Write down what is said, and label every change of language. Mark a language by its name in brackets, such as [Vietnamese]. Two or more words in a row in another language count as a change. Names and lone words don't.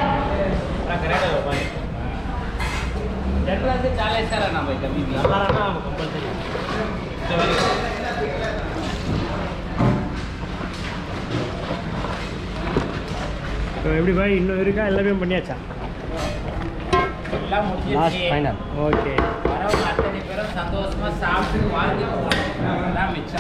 [Hindi] से 40 का रहना भाई कभी भी [Tamil] तो எப்படி பாய் இன்னும் இருக்கா எல்லாமே பண்ணியாச்சா எல்லாம் முடிஞ்சிருச்சு [English] last final [Tamil] ஓகே வரவங்க அத்தனை பேரும் சந்தோஷமா சாப்பிட்டு வாழ்ந்து போகலாம் மிச்சம்